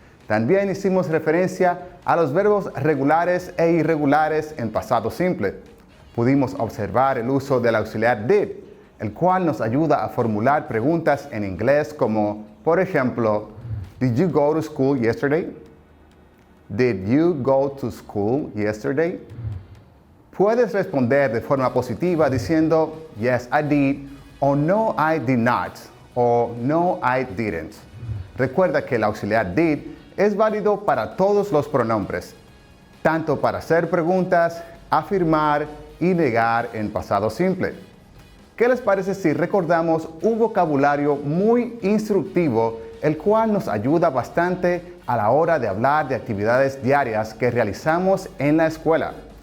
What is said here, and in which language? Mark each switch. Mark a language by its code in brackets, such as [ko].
[es] También hicimos referencia a los verbos regulares e irregulares en pasado simple. Pudimos observar el uso del auxiliar did, el cual nos ayuda a formular preguntas en inglés como, por ejemplo, [en] Did you go to school yesterday? Did you go to school yesterday? [es] Puedes responder de forma positiva diciendo [en] Yes, I did, o No, I did not, o No, I didn't. [es] Recuerda que el auxiliar did es válido para todos los pronombres, tanto para hacer preguntas, afirmar y negar en pasado simple. ¿Qué les parece si recordamos un vocabulario muy instructivo, el cual nos ayuda bastante a la hora de hablar de actividades diarias que realizamos en la escuela?